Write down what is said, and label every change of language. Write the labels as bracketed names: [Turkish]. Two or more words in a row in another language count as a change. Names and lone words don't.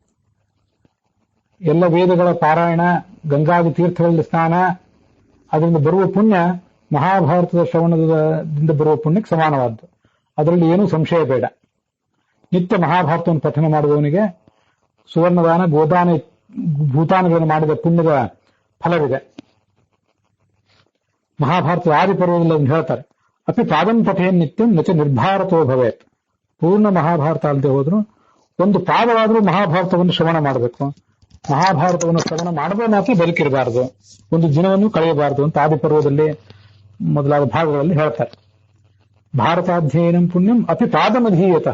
[Kannada] ಎಲ್ಲ ವೇದಗಳ ಪಾರಾಯಣ, ಗಂಗಾದಿ ತೀರ್ಥಗಳಲ್ಲಿ ಸ್ನಾನ, ಅದರಿಂದ ಬರುವ ಪುಣ್ಯ ಮಹಾಭಾರತದ ಶ್ರವಣದಿಂದ ಬರುವ ಪುಣ್ಯಕ್ಕೆ ಸಮಾನವಾದ್ದು. ಅದರಲ್ಲಿ ಏನೂ ಸಂಶಯ ಬೇಡ. ನಿತ್ಯ ಮಹಾಭಾರತವನ್ನು ಪಠನೆ ಮಾಡುವವನಿಗೆ ಸುವರ್ಣದಾನ, ಗೋದಾನ, ಭೂತಾನಗಳನ್ನು ಮಾಡಿದ ಪುಣ್ಯದ ಫಲವಿದೆ. ಮಹಾಭಾರತದ ಆದಿ ಪರ್ವದಲ್ಲಿ ಅದನ್ನು ಹೇಳ್ತಾರೆ. [Sanskrit] ಅಪಿ ಪಾದಂ ಪಠೆಯನ್ ನಿತ್ಯಂ ನಚ ನಿರ್ಭಾರತೋ ಭವೇತ್. [Kannada] ಪೂರ್ಣ ಮಹಾಭಾರತ ಅಲ್ಲದೆ ಹೋದ್ರು ಒಂದು ಪಾದವಾದರೂ ಮಹಾಭಾರತವನ್ನು ಶ್ರವಣ ಮಾಡಬೇಕು. ಮಹಾಭಾರತವನ್ನು ಶ್ರವಣ ಮಾಡದೇ ಮಾತ್ರ ಬದುಕಿರಬಾರದು, ಒಂದು ದಿನವನ್ನು ಕಳೆಯಬಾರದು ಅಂತ ಆದಿ ಪರ್ವದಲ್ಲಿ ಮೊದಲಾದ ಭಾಗಗಳಲ್ಲಿ ಹೇಳ್ತಾರೆ. [Sanskrit] ಭಾರತಾಧ್ಯಯನಂ ಪುಣ್ಯಂ ಅಪಿ ಪಾದಮಧೀಯತಃ.